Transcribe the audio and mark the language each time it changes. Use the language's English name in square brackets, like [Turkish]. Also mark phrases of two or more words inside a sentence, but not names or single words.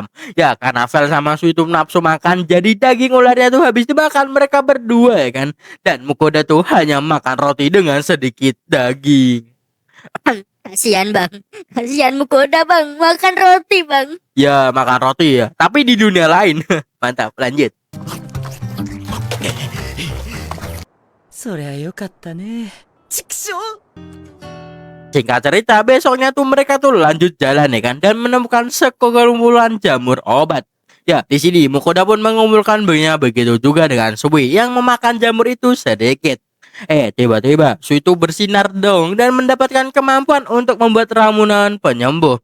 [Indonesian] Ya karena Vel sama Sui itu nafsu makan, jadi daging ularnya tuh habis dimakan mereka berdua ya kan. Dan Mukoda tuh hanya makan roti dengan sedikit daging. Kasihan bang, kasihan Mukoda bang, makan roti bang. Ya makan roti ya, tapi di dunia lain. Mantap, lanjut. [Japanese] そりゃよかったね畜生 [Indonesian] Singkat cerita, besoknya tuh mereka tuh lanjut jalan ya kan, dan menemukan sekumpulan jamur obat. Ya, di sini Mukoda pun mengumpulkan banyak, begitu juga dengan Sui yang memakan jamur itu sedikit. Tiba-tiba Sui itu bersinar dong dan mendapatkan kemampuan untuk membuat ramuan penyembuh.